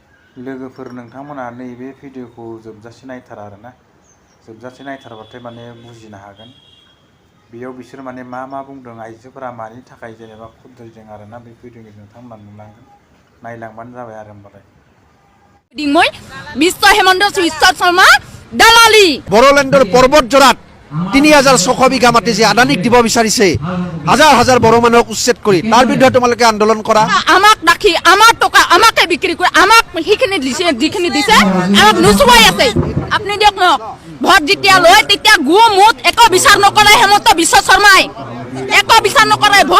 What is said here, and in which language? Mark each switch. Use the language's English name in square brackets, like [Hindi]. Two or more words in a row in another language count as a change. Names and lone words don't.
[Bodo] लोगोफोर नोंथांमोना नैबे भिडिअखौ जोबजासे नायथारा आरोना जोबजासे नायथारबाथाय माने बुजिनो हागोन बेयाव बिसोर माने मा बुंदों आइजोफोरा मानि थाखाय जेनेबा खुद्रिदों आरोना बे भिडिअनि नोंथांमोना नुलांगोन नायलांबानो जाबाय आरो होमबालाय [Assamese] মই বিশ্ব হেমন্ত বিশ্ব শৰ্মা দালালি বড়োলেণ্ডৰ পৰ্বত জোৰাত ৩,৬০০ বিঘা মাটি যে আদানীক দিব বিচাৰিছে হাজাৰ হাজাৰ বড়ো মানুহক উচ্ছেদ কৰি তাৰ বিৰুদ্ধে তোমালোকে আন্দোলন কৰা আমাক ৰাখি আমাৰ টকা আমাকে বিক্ৰী কৰি আমাক সেইখিনি দিছে যিখিনি দিছে আমাক নুচুৱাই আছে আপুনি দিয়ক ন ভোট যেতিয়া লয় তেতিয়া গুমুত একো বিচাৰ নকৰে হেমন্ত বিশ্ব শৰ্মাই একো বিচাৰ নকৰে ভোট